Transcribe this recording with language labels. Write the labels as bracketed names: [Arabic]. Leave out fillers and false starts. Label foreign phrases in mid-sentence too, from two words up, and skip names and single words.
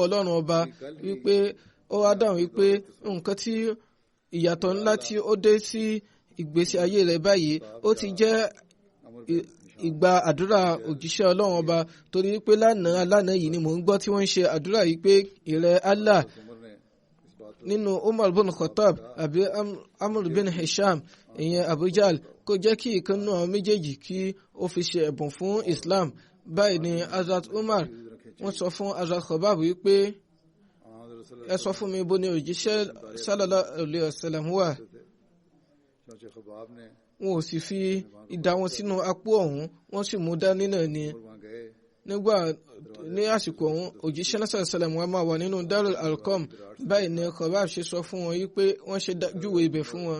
[Yoruba] Ọlọ́run ọba wípé ó wá dáhùn wípé nǹkan tí ìyàtọ̀ ńlá tí ó dé sí ìgbésí ayé rẹ̀ báyìí ó ti jẹ́ ìgbà àdúrà òjíṣẹ́ Ọlọ́run ọba torí pé lánàá yìí ni mò ń gbọ́ tí wọ́n ń ṣe àdúrà yìí pé ìrẹ́ Allah nínú Umar bin Khattab àbí Amr bin Hisham ìyẹn Abu Jahl kó jẹ́ kí ìkan nínú àwọn méjèèjì kí ó fi ṣe ẹ̀bùn fún Islam. Báyìí ni Hazrat Umar wọ́n sọ fún Hazrat Khabab wípé ẹ sọ fún mi bó ni òjíṣẹ́ [Arabic] صلى الله عليه وسلم [Yoruba] wà. Wọn ò sì fi idà wọn sínú apó ọ̀hún, wọ́n sì mú dání náà ni. Nígbà ní àsìkò ọ̀hún òjíṣẹ́ náà sàlám wọn máa wà nínú Darul Arqam. Báyìí ni Khabab ṣe sọ fún wọn wípé wọ́n ṣe júwe ibẹ̀ fún wọn.